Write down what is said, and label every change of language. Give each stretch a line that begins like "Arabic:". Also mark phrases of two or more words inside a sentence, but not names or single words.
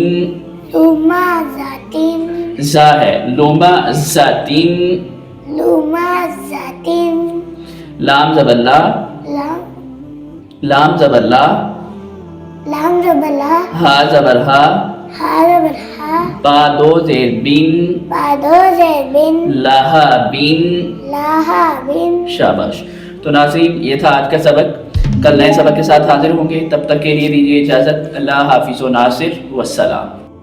Arabic: لوما زا تین، زا ہے لوما زا تین، لوما زا تین،
Urdu: لام زبر لا، لام، لام زبر لا، لام زبر لا، ہا زبر ہا، ہا زبر ہا، با دو زیر بین، با دو سے بن،
Arabic: لہا بین۔ لاہا بن۔
Urdu: شاباش۔ تو ناظرین، یہ تھا آج کا سبق۔ کل نئے سبق کے ساتھ حاضر ہوں گے، تب تک کے لیے دیجیے اجازت۔ اللہ حافظ و ناصر، والسلام۔